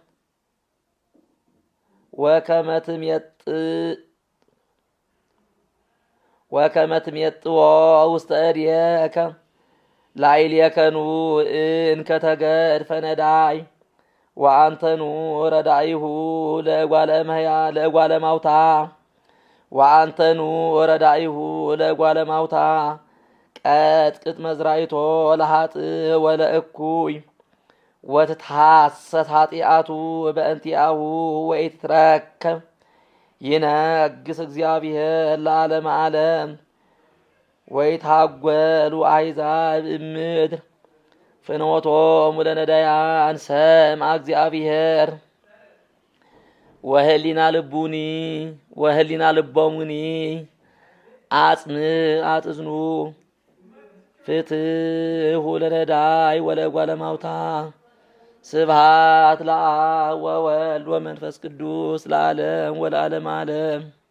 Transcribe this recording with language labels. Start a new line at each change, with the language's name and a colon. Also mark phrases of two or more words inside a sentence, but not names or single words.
Geez: ወከመ ትሜጥዎ ውስተ እዴከ ላዕሌከኑ እንከ ተገድፈ ነዳይ ወአንተኑ ረዳኢሁ ለእጓለ ማውታ ወአንተኑ ረዳኢሁ ለእጓለ ማውታ ቀጥቅጥ መዝራይቶ ለኃጥእ ወለእኩይ ወትትሐሰት ኃጢአቱ በእንቲአሁ ወኢትትረከብ ይነግስ እግዚአብሔር ለዓለመ ዓለም ወይትሐጐሉ አሕዛብ እምድር ፍኖቶሙ ለነዳያን ሰምዐ እግዚአብሔር ወህሊና ልቦሙኒ አጽንዑ ፍትሑ ለነዳይ ወለእጓለ ማውታ ስብሐት ለአብ ወወልድ ወመንፈስ ቅዱስ ለዓለም ወለዓለመ ዓለም።